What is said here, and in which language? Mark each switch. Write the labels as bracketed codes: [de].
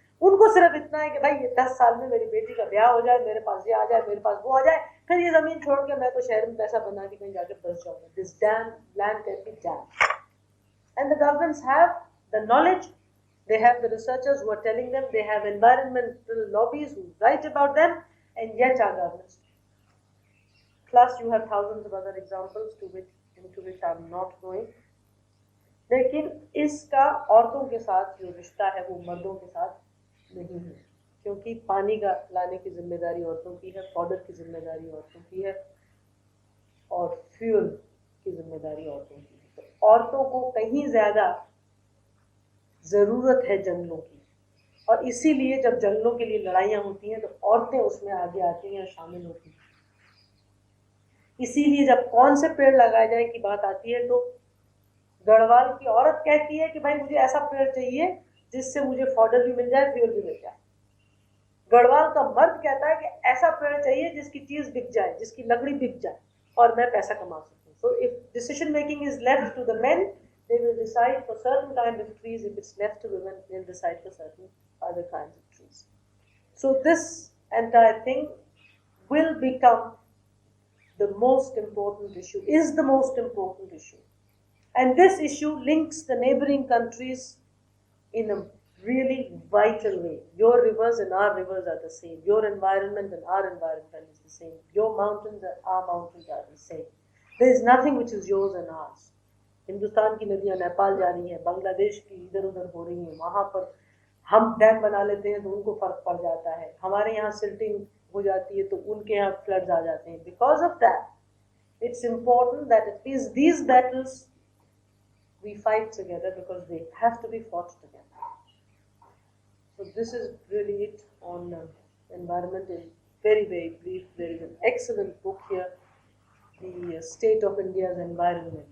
[hi] उनको सिर्फ इतना है कि भाई ये 10 साल में मेरी बेटी का ब्याह हो जाए, मेरे पास ये आ जाए, मेरे पास वो आ जाए, फिर ये जमीन छोड़ के मैं तो शहर में पैसा बना के कहीं जाके बस जाऊंगा. [en] This damn land can be damn. And the governments have the knowledge, they have the researchers who are telling them, they have environmental lobbies who write about them, and yet our governments. Plus you have thousands of other examples into which I am not going. [hi] लेकिन इसका औरतों के साथ जो रिश्ता है वो मर्दों के साथ नहीं है, क्योंकि पानी का लाने की जिम्मेदारी औरतों की है, फॉडर की जिम्मेदारी औरतों की है, और फ्यूल की जिम्मेदारी औरतों की है. तो औरतों को कहीं ज्यादा जरूरत है जंगलों की, और इसीलिए जब जंगलों के लिए लड़ाइयाँ होती हैं तो औरतें उसमें आगे आती हैं और शामिल होती हैं. इसीलिए जब कौन से पेड़ लगाए जाए की बात आती है तो गढ़वाल की औरत कहती है कि भाई मुझे ऐसा पेड़ चाहिए जिससे मुझे फॉडर भी मिल जाए, फ्यूल भी मिल जाए. गढ़वाल का मर्द कहता है कि ऐसा पेड़ चाहिए जिसकी चीज बिक जाए, जिसकी लकड़ी बिक जाए और मैं पैसा कमा सकूं. [en] So if decision making is left to the men, they will decide for certain kind of trees. If it's left to women, they'll decide for certain other kinds of trees. So this entire thing will become the most important issue, is the most important issue. And this issue links the neighboring countries in a really vital way. Your rivers and our rivers are the same. Your environment and our environment is the same. Your mountains and our mountains are the same. There is nothing which is yours and ours. [hi] Hindustan की नदियां नेपाल जा रही हैं, बांग्लादेश की इधर उधर हो रही हैं, वहाँ पर हम डैम बना लेते हैं तो उनको फर्क पड़ जाता है. हमारे यहाँ सिल्टिंग हो जाती है तो उनके यहाँ फ्लड्स आ जाते हैं. [en] Because of that, it's important that at least these battles we fight together, because they have to be fought together. So this is really it on environment in very, very brief. There is an excellent book here, The State of India's Environment.